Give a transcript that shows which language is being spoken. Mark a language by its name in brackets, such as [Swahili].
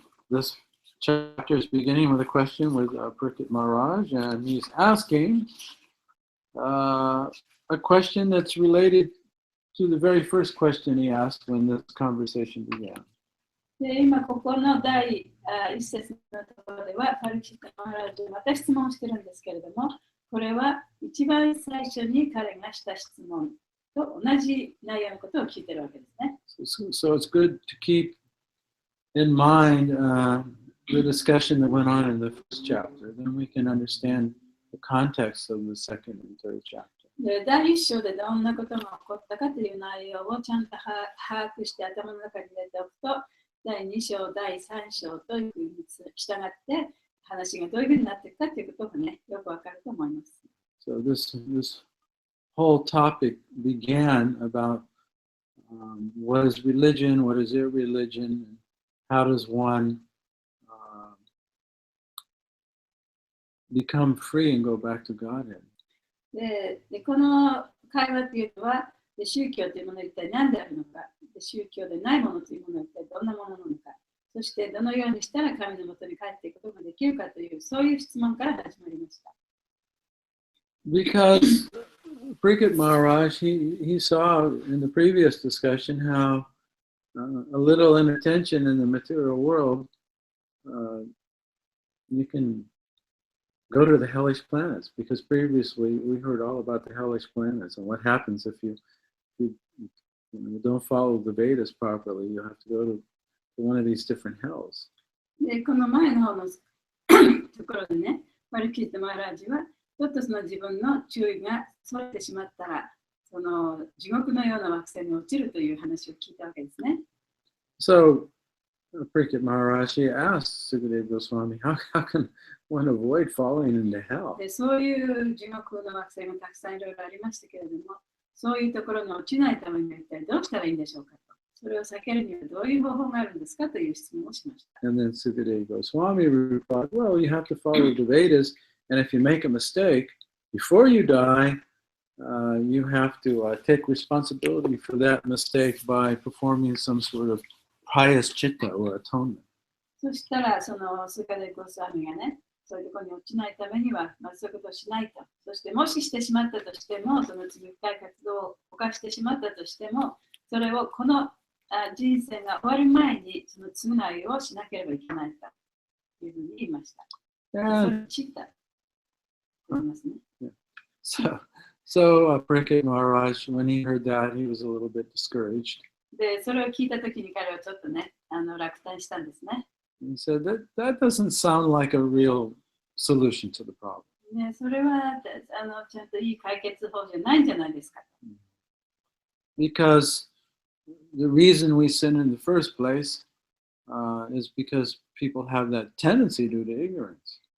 [English] This chapter is beginning with a question with Parikshit Maharaj, and he's asking a question that's related to the very first question he asked when this conversation began. [Japanese] で今ここの第一節のところでは、パリキシット・マハラージはまた質問してるんですけれども、これは一番最初に彼がした質問と同じ内容のことを聞いてるわけですね。 [English] So it's good to keep in mind the discussion that went on in the first chapter. Then we can understand the context of the second and third chapter. [Japanese] で第一章でどんなことが起こったかという内容をちゃんと把握して頭の中に入れておくと、第2章、第3章というふうに従って話がどういうふうになっていくかということがね、よくわかると思います。 [English] So this whole topic began about what is religion, what is irreligion, and how does one become free and go back to Godhead. [Japanese] でこの会話というのは、宗教というものは一体何であるのか、宗教でないものというものは一体どんなものなのか、そしてどのようにしたら神のもとに帰っていくことができるかという、そういう質問から始まりました。 [English] Because Parikshit Maharaj, he saw in the previous discussion how a little inattention in the material world, you can go to the hellish planets, because previously we heard all about the hellish planets and what happens if you don't follow the Vedas properly. You have to go to one of these different hells. [Japanese] でこの前の方のところでね、パリキシット・マハラージはちょっとその自分の注意がそれてしまったら、その地獄のような惑星に落ちるという話を聞いたわけですね。 [English] So, Parikshit Maharaj, he asked Sukadeva Goswami, how can one avoid falling into hell? [Japanese] でそういう地獄の惑星がたくさんいろいろありましたけれども、そういうところに落ちないためには一体どうしたらいいんでしょうかと。それを避けるにはどういう方法があるんですかという質問をしました。 [English] And then Sukadeva Goswami replied, well, you have to follow the Vedas, and if you make a mistake, before you die, you have to take responsibility for that mistake by performing some sort of pious chitta or atonement. [Japanese] そしたら、そのスーカデヴ・ゴスワミがね、そういうところに落ちないためには、そういうことをしないと。そして、もししてしまったとしても、その罪深い活動を犯してしまったとしても、それをこの人生が終わる前に、その償いをしなければいけないというふうに言いました。それ知ったと言いますね。 [English] So Parikshit Maharaj, when he heard that, he was a little bit discouraged. [Japanese] で、それを聞いたときに彼はちょっとね、落胆したんですね。 [English] He said that doesn't sound like a real solution to the problem. [Japanese] ね、それはちゃんといい解決法じゃないんじゃないですか。 [English] Because the reason we sin in the first place is because people have that tendency due to ignorance.